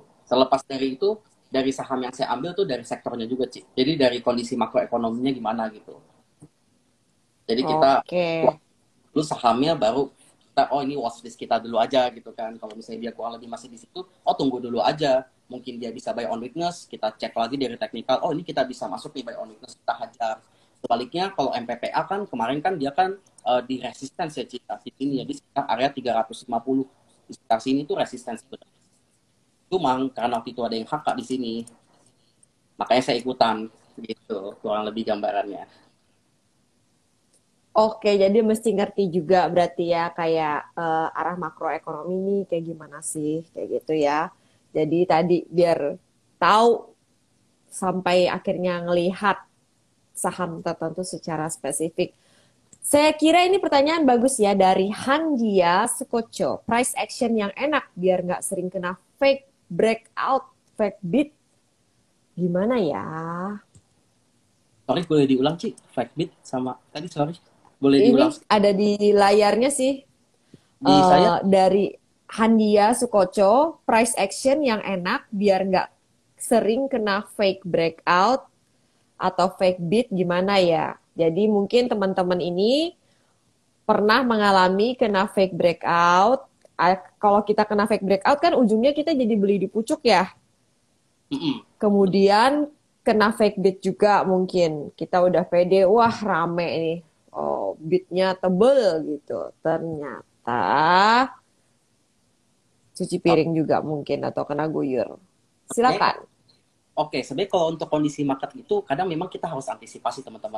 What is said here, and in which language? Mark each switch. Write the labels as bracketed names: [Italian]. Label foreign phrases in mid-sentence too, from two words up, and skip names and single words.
[Indonesian] Selepas dari itu dari saham yang saya ambil tuh dari sektornya juga, Ci. Jadi dari kondisi makroekonominya gimana gitu. Jadi kita Oke. wah, dulu sahamnya baru kita oh ini watchlist kita dulu aja gitu kan. Kalau misalnya dia kurang lebih masih di situ, oh tunggu dulu aja. Mungkin dia bisa [English] buy on weakness, [Indonesian] kita cek lagi dari teknikal. Oh ini kita bisa masuk nih [English] buy on weakness, [Indonesian] kita hajar. Sebaliknya kalau MPPA kan kemarin kan dia kan di resistance ya Cita di sini ya di sekitar area 350 di sekitar sini tuh resistance cuma karena waktu itu ada yang HK di sini makanya saya ikutan gitu kurang lebih gambarannya. Oke, jadi mesti ngerti juga berarti ya kayak arah makroekonomi nih kayak gimana sih, kayak gitu ya. Jadi tadi biar tahu sampai akhirnya ngelihat saham tertentu secara spesifik. Saya kira ini pertanyaan bagus ya dari Handia Sukoco. [English] Price action [Indonesian] yang enak biar nggak sering kena [English] fake breakout, fake beat. [Indonesian] Gimana ya? Sorry, boleh diulang Ci, [English] fake bit [Indonesian] sama tadi, sorry, boleh Ini diulang ada di layarnya sih. di saya. Dari Handia Sukoco, [English] price action [Indonesian] yang enak biar nggak sering kena [English] fake breakout [Indonesian] atau [English] fake beat [Indonesian] gimana ya. Jadi mungkin teman-teman ini pernah mengalami kena [English] fake breakout. [Indonesian] Kalau kita kena [English] fake breakout [Indonesian] kan ujungnya kita jadi beli di pucuk ya. Mm-mm. Kemudian kena [English] fake beat [Indonesian] juga mungkin. Kita udah pede, wah rame nih. Oh, beatnya tebel gitu. Ternyata cuci piring juga mungkin atau kena guyur. Oke. Silakan. Oke, sebenarnya kalau untuk kondisi market itu kadang memang kita harus antisipasi teman-teman.